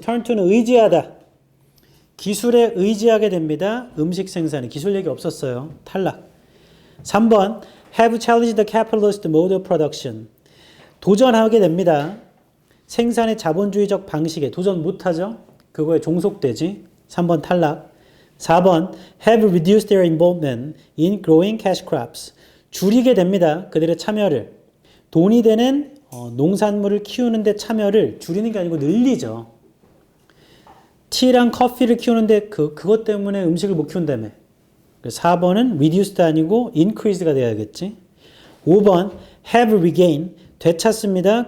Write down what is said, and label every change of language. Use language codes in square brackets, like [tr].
[ko] turn to는 의지하다. 기술에 의지하게 됩니다. 음식 생산에. 기술 얘기 없었어요. 탈락. 3번. [en] Have challenged the capitalist mode of production. [ko] 도전하게 됩니다. 생산의 자본주의적 방식에 도전 못하죠? 그거에 종속되지. 3번 탈락. 4번. [en] Have reduced their involvement in growing cash crops. [ko] 줄이게 됩니다. 그들의 참여를. 돈이 되는 농산물을 키우는데 참여를 줄이는 게 아니고 늘리죠. 티랑 커피를 키우는데 그것 때문에 음식을 못 키운다며. 4번은 reduced 아니고 increased가 돼야겠지. 5번 [en] have regained [ko] 되찾습니다.